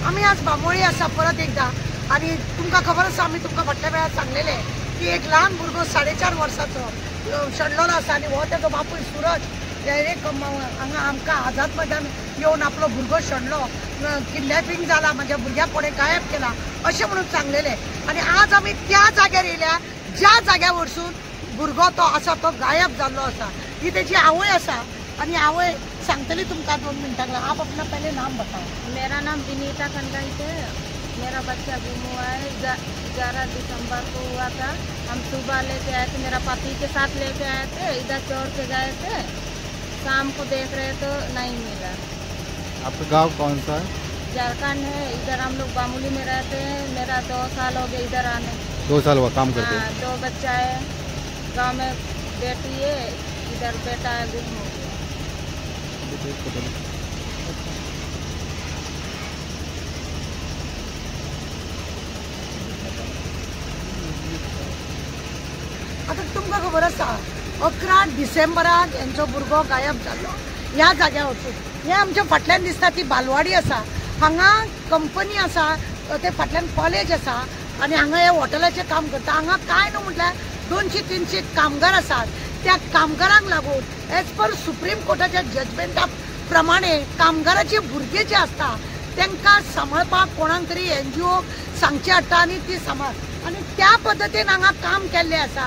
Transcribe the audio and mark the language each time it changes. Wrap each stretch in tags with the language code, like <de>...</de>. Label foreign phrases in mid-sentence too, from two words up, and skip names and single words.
<kok>त्याच बांबोळी आसा परत एकदा आणि तुमकां खबर आसा आमी तुमकां फाटल्या वेळार सांगलेले की एक ल्हान भुरगो 4.5 वर्साचो शेणलोलो आसा आनी हो तेजो बापूय सूरज डायरेक्ट हांगा आमकां आझाद मैदान येवन आपलो भुरगो शेणलो किडनॅपिंग जाला म्हाज्या भुरग्याक कोणें गायब केला अशें म्हणून सांगलेले आनी आज आमी त्या जाग्यार येयल्या ज्या जाग्या वरसून भुरगो तो आसा तो गायब जाल्लो आसा ही तेजी आवय आसा आणि आवय सांगतली तुमका 2 मिनटां</kok> <hi>आप अपना पहले नाम बताओ। मेरा नाम विनीता खंडाई है। मेरा बच्चा गुम हुआ है 11 दिसंबर को हुआ था। हम सुबह लेके आए थे, मेरा पति के साथ लेके आए थे, इधर चोर के गए थे, शाम को देख रहे तो नहीं मिला। आपका गांव कौन सा है? झारखंड है। इधर हम लोग बामुली में रहते हैं। मेरा 2 साल हो गए इधर आने। 2 साल हुआ काम करते हैं? 2 बच्चा है, गाँव में बेटी है, इधर बेटा है, गुम हो गया।</hi> <kok>आता तुमका खबर आसा 11 डिसेंबराक यांचो भुरगो गायब जाल्लो ह्या जाग्यार वचून। हे आमच्या फाटल्यान दिसता ती बालवाडी आसा, हांगा कंपनी आसा, ते फाटल्यान कॉलेज आसा आणि हांगा हे हॉटेलाचें काम करता। हांगा काय न्हू म्हटल्यार 200-300 कामगार आसात। त्या कामगारांक लागून</kok> <en>as per</en> <kok>सुप्रीम कोर्टाच्या जजमेंटा प्रमाणे कामगाराचे भुरगे जे असता त्यांना सांभाळपाक कोणाक तरी NGO सांगचे हाडटा आणि ती सांभाळ आणि त्या पद्धतीन हांगा काम केल्लें आसा।</kok>